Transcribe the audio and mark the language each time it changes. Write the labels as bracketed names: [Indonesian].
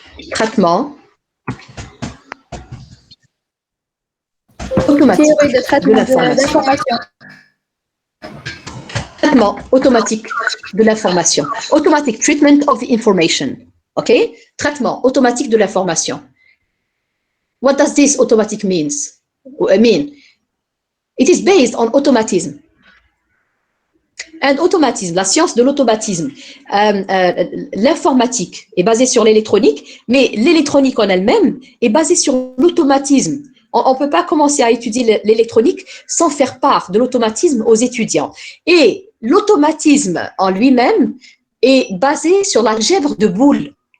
[French] Traitement automatique Théorie de traitement de l'information. Traitement automatique de l'information. [English] Automatic treatment of the information. Okay? [French] Traitement automatique de l'information. [English] What does this automatic mean? It is based on automatism. [French] And automatisme, la science de l'automatisme, l'informatique est basée sur l'électronique, mais l'électronique en elle-même est basée sur l'automatisme. On ne peut pas commencer à étudier l'électronique sans faire part de l'automatisme aux étudiants. Et l'automatisme en lui-même est basé sur l'algèbre de Boole.